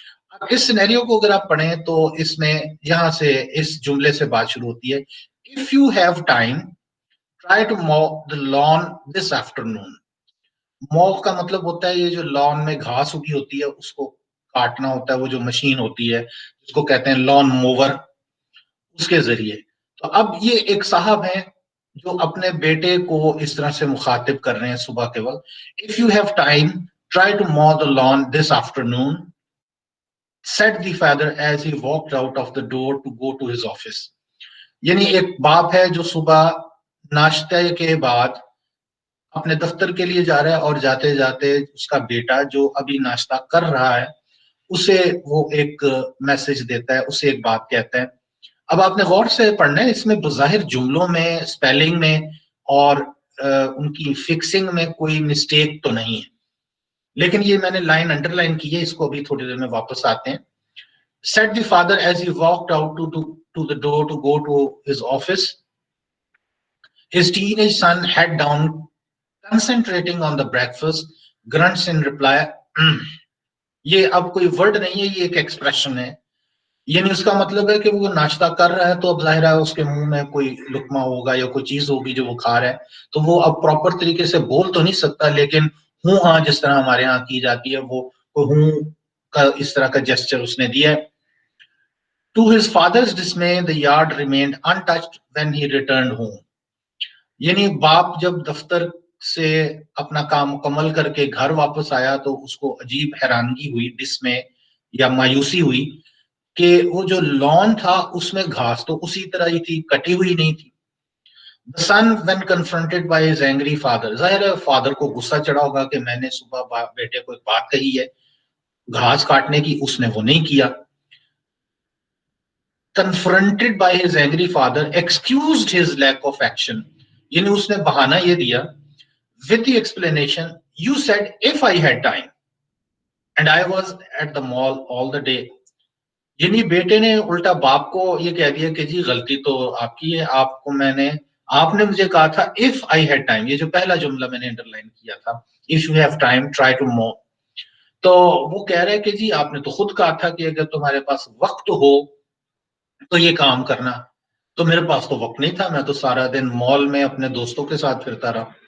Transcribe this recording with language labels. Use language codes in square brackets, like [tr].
[ur] اب اس سینیریو کو اگر آپ پڑھیں تو اس میں یہاں سے اس جملے سے بات شروع ہوتی ہے, [en] if you have time try to mow the lawn this afternoon. [ur] mow کا مطلب ہوتا ہے یہ جو لان میں گھاس اگی ہوتی ہے اس کو کاٹنا ہوتا ہے, وہ جو مشین ہوتی ہے جس کو کہتے ہیں لان موور, اس کے ذریعے. تو اب یہ ایک صاحب ہیں جو اپنے بیٹے کو اس طرح سے مخاطب کر رہے ہیں صبح کے وقت, [en] if you have time try to mow the lawn this afternoon said the father as he walked out of the door to go to his office. [ur] یعنی ایک باپ ہے جو صبح ناشتے کے بعد اپنے دفتر کے لیے جا رہا ہے, اور جاتے جاتے اس کا بیٹا جو ابھی ناشتہ کر رہا ہے اسے وہ ایک میسج دیتا ہے, اسے ایک بات کہتا ہے. اب آپ نے غور سے پڑھنا ہے, اس میں بظاہر جملوں میں, سپیلنگ میں اور ان کی فکسنگ میں کوئی مسٹیک تو نہیں ہے, لیکن یہ میں نے لائن انڈر لائن کی ہے, اس کو ابھی تھوڑی دیر میں واپس آتے ہیں. [en] said the father as he walked out to the door to go to his office. His teenage son head down, concentrating on the breakfast, grunts in reply. [ur] یہ اب کوئی ورڈ نہیں ہے, یہ ایک ایکسپریشن ہے. یعنی اس کا مطلب ہے کہ وہ ناشتہ کر رہا ہے تو اب ظاہر ہے اس کے منہ میں کوئی لقمہ ہوگا یا کوئی چیز ہوگی جو وہ کھا رہا ہے، تو وہ اب پراپر طریقے سے بول تو نہیں سکتا، لیکن ہوں ہاں جس طرح ہمارے ہاں کی جاتی ہے وہ ہوں کا اس طرح کا جسچر اس نے دیا ہے. [en] To his father's dismay, the yard remained untouched when he returned home. [ur] یعنی باپ جب دفتر سے اپنا کام مکمل کر کے گھر واپس آیا تو اس کو عجیب حیرانگی ہوئی، ڈسمے یا مایوسی ہوئی کہ وہ جو لان تھا اس میں گھاس تو اسی طرح ہی تھی، کٹی ہوئی نہیں تھی. [en] The son when confronted by his angry father، [ur] ظاہر ہے فادر کو غصہ چڑھا ہوگا کہ میں نے صبح بیٹے کو ایک بات کہی ہے گھاس کاٹنے کی، اس نے وہ نہیں کیا. [en] Confronted by his angry father excused his lack of action، [ur] یعنی اس نے بہانہ یہ دیا [en] with the explanation you said if I had time and I was at the mall all the day. [ur] یعنی بیٹے نے الٹا باپ کو یہ کہہ دیا کہ جی غلطی تو آپ کی ہے، آپ نے مجھے کہا تھا [en] if I had time، [ur] یہ جو پہلا جملہ میں نے انڈرلائن کیا تھا [en] if you have time try to more، [ur] تو وہ کہہ رہے کہ جی آپ نے تو خود کہا تھا کہ اگر تمہارے پاس وقت ہو تو یہ کام کرنا، تو میرے پاس تو وقت نہیں تھا، میں تو سارا دن مال میں اپنے دوستوں کے ساتھ پھرتا رہا.